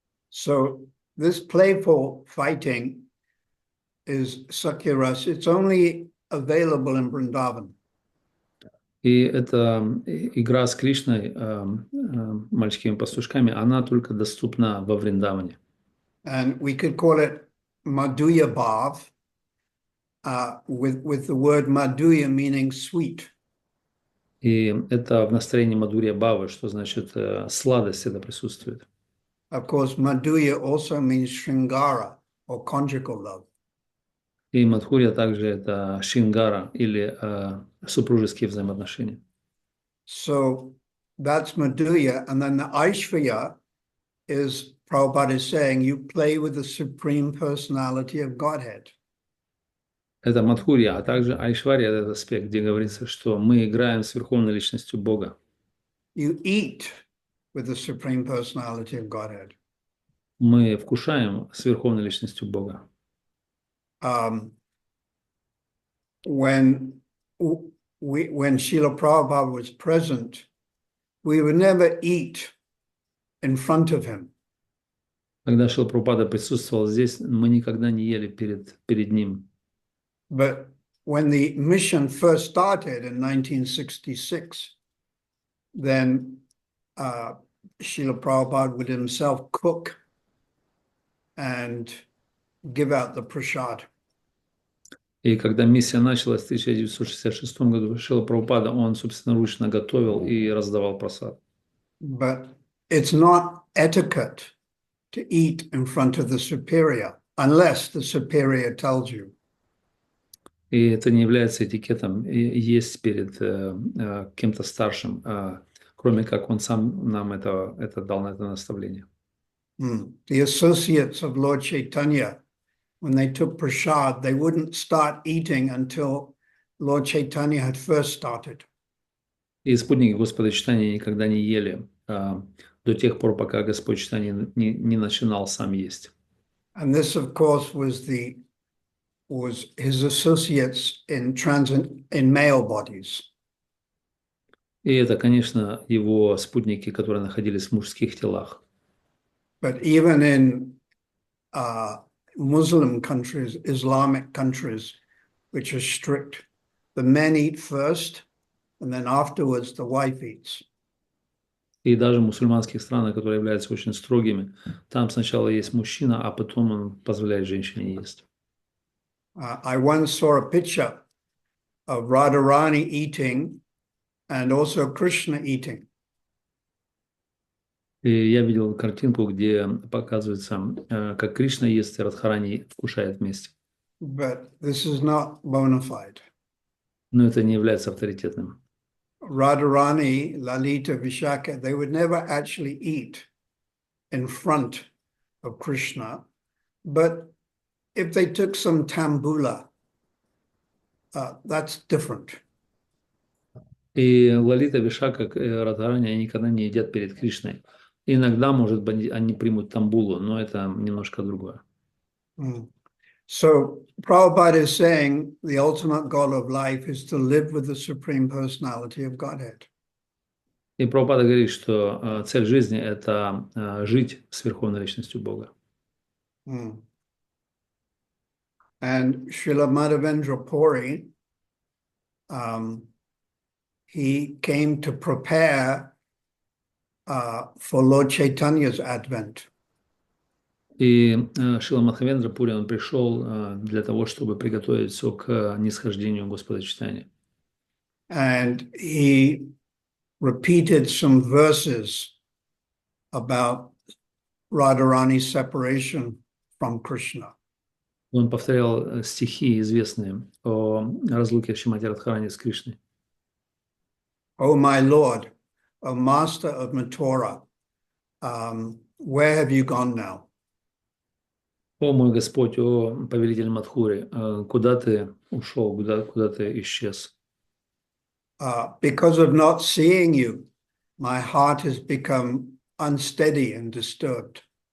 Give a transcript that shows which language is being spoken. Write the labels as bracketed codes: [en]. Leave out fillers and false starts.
[en] So this playful fighting is Sakya Ras. It's only available in Vrindavan. [ru] И эта игра с Кришной, мальчиками пастушками, она только доступна во Вриндаване. [en] And we could call it Madhuya Bhav, with the word Madhuya meaning sweet. [ru] И это в настроении Мадхурья Бхавы, что значит сладость это присутствует. [en] Of course, Madhuya also means Shringara or conjugal love. [ru] И Мадхурья также это шингара или супружеские взаимоотношения. [en] So that's Madhuya. And then the Aishvarya is, Prabhupada is saying, you play with the Supreme Personality of Godhead. [ru] Это Мадхурья, а также Айшварья, этот аспект, где говорится, что мы играем с Верховной Личностью Бога. [en] You eat with the Supreme Personality of Godhead. [ru] Мы вкушаем с Верховной Личностью Бога. [en] When Srila Prabhupada was present, we would never eat in front of him. [ru] Когда Шрила Прабхупада присутствовал здесь, мы никогда не ели перед ним. [en] But when the mission first started in 1966, then Srila Prabhupada would himself cook and give out the prasad. [ru] И когда миссия началась в 1966 году, Шрила Прабхупада, он собственноручно готовил и раздавал прасад. [en] But it's not etiquette to eat in front of the superior, unless the superior tells you. [ru] И это не является этикетом есть перед кем-то старшим, кроме как он сам нам это дал на это наставление. [en] The associates of Lord Chaitanya, when they took prasad, they wouldn't start eating until Lord Chaitanya had first started. [ru] И спутники Господа Чайтаньи никогда не ели до тех пор, пока Господь Чайтанья не начинал сам есть. [en] And this, of course, was his associates in male bodies. [ru] И это, конечно, его спутники, которые находились в мужских телах. [en] But even in Muslim countries, Islamic countries, which are strict, the men eat first, and then afterwards the wife eats. [ru] И даже в мусульманских странах, которые являются очень строгими, там сначала есть мужчина, а потом он позволяет женщине есть. [en] I once saw a picture of Radharani eating and also Krishna eating. [ru] И я видел картинку, где показывается, как Кришна ест и Радхарани вкушает вместе. [en] But this is not bona fide. [ru] Но это не является авторитетным. [en] Radharani, Lalita, Vishaka, they would never actually eat in front of Krishna. But if they took some tambula, that's different. [ru] И Лалита, Вишака, Радхарани, они никогда не едят перед Кришной. Иногда, может быть, они примут тамбулу, но это немножко другое. [en] So Prabhupada is saying the ultimate goal of life is to live with the Supreme Personality of Godhead. [ru] И Прабхупада говорит, что цель жизни – это жить с Верховной Личностью Бога. [en] And Srila Madhavendra Puri, he came to prepare for Lord Chaitanya's advent. [ru] И Шрила Мадхавендра Пури, он пришел для того, чтобы приготовить все к нисхождению Господа Чайтаньи. [en] And he repeated some verses about Radharani's separation from Krishna. [ru] Он повторял стихи известные о разлуке Шримати Радхарани с Кришной. [en] O my Lord, O Master of Mathura, where have you gone now? [ru] О мой Господь, о повелитель Мадхури, куда ты ушел, куда ты исчез? [en] Because of not seeing you, my heart has become unsteady and disturbed.